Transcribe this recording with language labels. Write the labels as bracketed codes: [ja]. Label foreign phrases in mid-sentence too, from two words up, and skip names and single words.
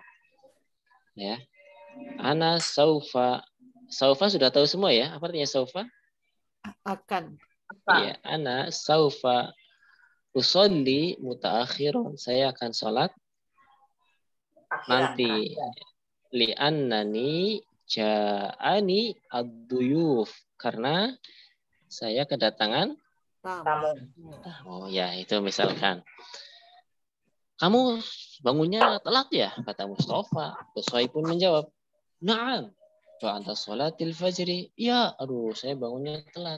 [ar] Ya. أنا سوف. [id] Saufa sudah tahu semua ya, apa artinya saufa? Akan. [ar] Iya, أنا سوف أصلي متأخرا. [id] Saya akan sholat nanti. [ar] لأنني جاءني الضيوف. [id] Karena saya kedatangan Tamu. oh ya, itu misalkan. Kamu bangunnya telat ya? Kata Mustafa. Kusai pun menjawab, Naam. [ar] بعد صلاة الفجر. [id] Ya, aduh, saya bangunnya telat.